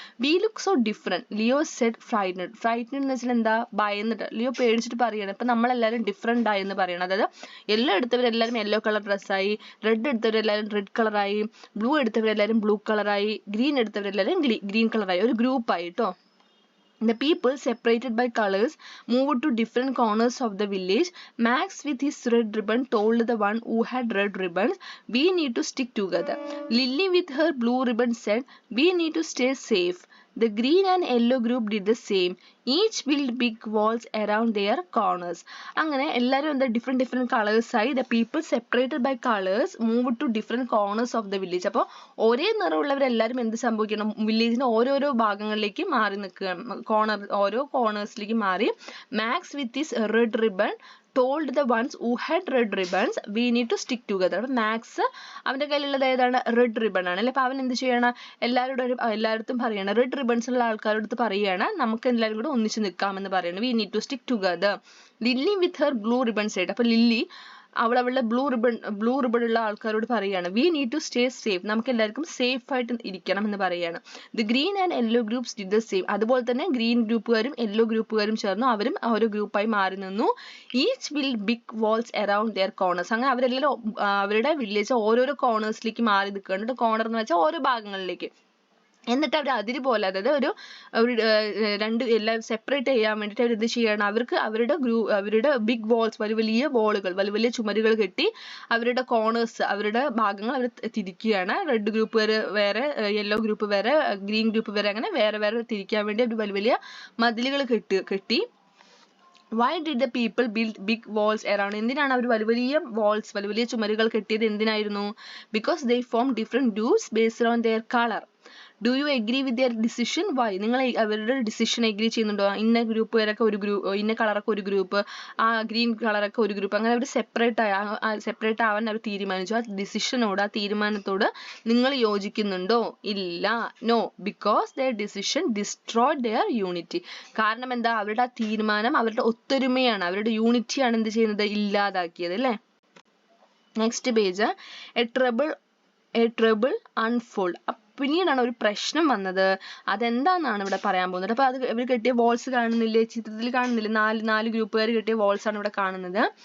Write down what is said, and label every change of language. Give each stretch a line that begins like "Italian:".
English: We look so different, Leo said frightened.
Malayalam: Frightened എന്ന് വെച്ചാൽ എന്താ, ഭയന്നിട്ട്, ലിയോ പേടിച്ചിട്ട് പറയാണ്. ഇപ്പൊ നമ്മളെല്ലാവരും ഡിഫറെന്റ് ആയി എന്ന് പറയണം. അതായത് yellow എടുത്തവരെല്ലാവരും yellow colour ഡ്രസ്സായി, red എടുത്തവരെല്ലാവരും red കളറായി, ബ്ലൂ എടുത്തവരെല്ലാവരും ബ്ലൂ കളറായി, ഗ്രീൻ എടുത്തവരെല്ലാവരും ഗ്രീൻ കളറായി, ഒരു ഗ്രൂപ്പായി കേട്ടോ.
English: The people, separated by colors, moved to different corners of the village. Max, with his red ribbon, told the one who had red ribbons, "We need to stick together." Lily, with her blue ribbon, said, "We need to stay safe." The green and yellow group did the same. Each built big walls around their corners.
Malayalam: അങ്ങനെ എല്ലാവരും എന്താ
English: different colors
Malayalam: ആയി.
English: The people, separated by colors, moved to different corners of the village.
Malayalam: അപ്പോൾ ഒരേ നിറമുള്ളവരെല്ലാവരും എന്ത് സംഭവിക്കണം, വില്ലേജിന് ഓരോരോ ഭാഗങ്ങളിലേക്ക് മാറി നിൽക്കുക, ഓരോ കോർണേഴ്സിലേക്ക് മാറി.
English: Max with his red ribbon told the ones who had red ribbons, we need to stick together.
Malayalam: അപ്പോൾ മാക്സ് അവൻ്റെ കയ്യിലുള്ളത് ഏതാണ്, റെഡ് റിബൺ ആണ് അല്ലേ. അപ്പോൾ അവൻ എന്ത് ചെയ്യണം, എല്ലായിടത്തും പറയണം, റെഡ് റിബൺസ് ഉള്ള ആൾക്കാരോട് പറയുകയാണ് നമുക്ക് എല്ലാവരും കൂടെ ഒന്നിച്ച് നിൽക്കാമെന്ന് പറയുന്നത്.
English: We need to stick together. Lily with her blue ribbon side,
Malayalam: അപ്പോൾ ലില്ലി അവളുടെ ബ്ലൂ റിബൺ ഉള്ള ആൾക്കാരോട് പറയുകയാണ്
English: we need to stay safe,
Malayalam: നമുക്ക് എല്ലാവർക്കും സേഫ് ആയിട്ട് ഇരിക്കണം എന്ന് പറയുകയാണ്.
English: The green and yellow groups did the same.
Malayalam: അതുപോലെ തന്നെ ഗ്രീൻ ഗ്രൂപ്പുകാരും യെല്ലോ ഗ്രൂപ്പുകാരും ചേർന്നു അവരും ഓരോ ഗ്രൂപ്പായി മാറി നിന്നു.
English: Each build big walls around their corners.
Malayalam: അങ്ങനെ അവരെല്ലാം അവരുടെ വില്ലേജ് ഓരോരോ കോർണേഴ്സിലേക്ക് മാറി നിൽക്കുന്നുണ്ട്. കോർണർ എന്ന് വെച്ചാൽ ഓരോ ഭാഗങ്ങളിലേക്ക്. എന്നിട്ട് അവർ അതിര് പോലെ, അതായത് ഒരു രണ്ട് എല്ലാം സെപ്പറേറ്റ് ചെയ്യാൻ വേണ്ടിയിട്ട് അവർ എന്ത് ചെയ്യണം, അവർക്ക് അവരുടെ ബിഗ് വാൾസ്, വലിയ വാളുകൾ, വലിയ ചുമരുകൾ കെട്ടി അവരുടെ കോർണേഴ്സ്, അവരുടെ ഭാഗങ്ങൾ അവർ തിരിക്കുകയാണ്. റെഡ് ഗ്രൂപ്പ് വേറെ, യെല്ലോ ഗ്രൂപ്പ് വേറെ, ഗ്രീൻ ഗ്രൂപ്പ് വേറെ, അങ്ങനെ വേറെ തിരിക്കാൻ വേണ്ടി അവർ വലിയ മതിലുകൾ കെട്ടി.
English: Why did the people build big walls around?
Malayalam: എന്തിനാണ് അവർ വലിയ വാൾസ്, വലിയ ചുമരുകൾ കെട്ടിയത്, എന്തിനായിരുന്നു?
English: Because they form different groups based on their color. Do you agree with their decision? Why?
Malayalam: നിങ്ങൾ അവരുടെ ഡിസിഷൻ എഗ്രി ചെയ്യുന്നുണ്ടോ? ഇന്ന ഗ്രൂപ്പുകാരൊക്കെ ഒരു ഗ്രൂപ്പ്, ഇന്ന കളറൊക്കെ ഒരു ഗ്രൂപ്പ്, ആ ഗ്രീൻ കളറൊക്കെ ഒരു ഗ്രൂപ്പ്, അങ്ങനെ അവർ സെപ്പറേറ്റ് ആവാൻ അവർ തീരുമാനിച്ചു. ആ ഡിസിഷനോട്, ആ തീരുമാനത്തോട് നിങ്ങൾ യോജിക്കുന്നുണ്ടോ? ഇല്ല, no.
English: Because their decision destroyed their unity.
Malayalam: കാരണം എന്താ, അവരുടെ ആ തീരുമാനം അവരുടെ ഒത്തൊരുമയാണ്, അവരുടെ യൂണിറ്റിയാണ് എന്ത് ചെയ്യുന്നത്, ഇല്ലാതാക്കിയത് അല്ലേ.
English: Next page, a trouble unfold.
Malayalam: പിന്നീടാണ് ഒരു പ്രശ്നം വന്നത്. അതെന്താണെന്നാണ് ഇവിടെ പറയാൻ പോകുന്നത്. അപ്പോൾ അത് ഇവർ കെട്ടിയ വാൾസ് കാണുന്നില്ലേ, ചിത്രത്തിൽ കാണുന്നില്ലേ, നാല് ഗ്രൂപ്പുകാർ കെട്ടിയ വാൾസ് ആണ് ഇവിടെ കാണുന്നത്.